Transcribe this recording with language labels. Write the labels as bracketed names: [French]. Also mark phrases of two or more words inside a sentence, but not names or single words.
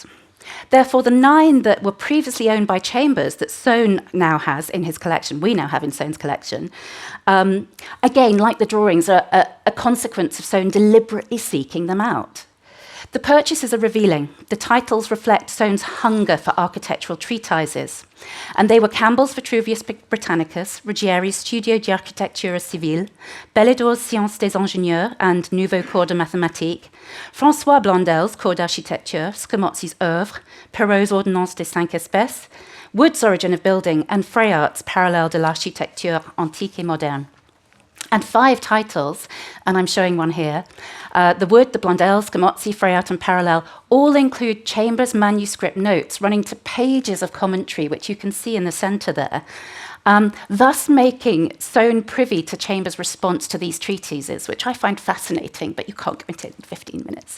[English] Therefore, the 9 that were previously owned by Chambers that Soane now has in his collection, we now have in Soane's collection, again, like the drawings, are a consequence of Soane deliberately seeking them out. The purchases are revealing. The titles reflect Soane's hunger for architectural treatises, and they were Campbell's Vitruvius Britannicus, Ruggieri's Studio di Architectura Civile, Belledor's Sciences des Ingénieurs and Nouveau Cours de Mathématiques, François Blondel's Cours d'Architecture, Scamozzi's Œuvre, Perrault's Ordonnance des 5 Espèces, Wood's Origin of Building, and Freyart's Parallèle de l'Architecture Antique et Moderne. And 5 titles, and I'm showing one here, the Wood, the Blondel, Scamozzi, Freyart, and Parallel, all include Chambers' manuscript notes running to pages of commentary, which you can see in the centre there, thus making Soane privy to Chambers' response to these treatises, which I find fascinating, but you can't go into it in 15 minutes.